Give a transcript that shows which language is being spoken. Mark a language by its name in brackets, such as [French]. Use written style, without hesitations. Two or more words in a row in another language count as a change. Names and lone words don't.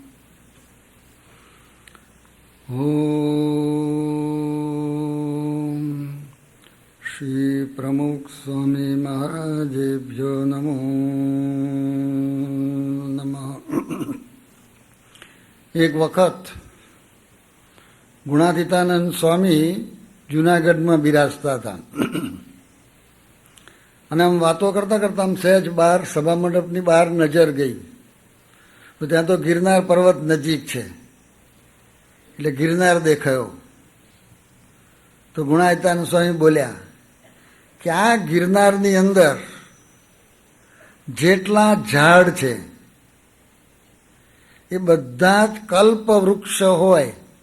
[Sanskrit] ओम श्री प्रमुख स्वामी महाराजेभ्यो नमो नमः। [Hindi] एक वखत गुणातीतानंद स्वामी जूनागढ़ में बिराजता था [Gujarati] અને આમ વાતો કરતા કરતા આમ સહેજ બહાર સભા મંડપની બહાર નજર ગઈ તો ત્યાં તો ગિરનાર પર્વત નજીક છે એટલે ગિરનાર દેખાયો તો ગુણાતીતાનંદ સ્વામી બોલ્યા કે આ ગિરનારની અંદર જેટલા ઝાડ છે એ બધા જ કલ્પ વૃક્ષ હોય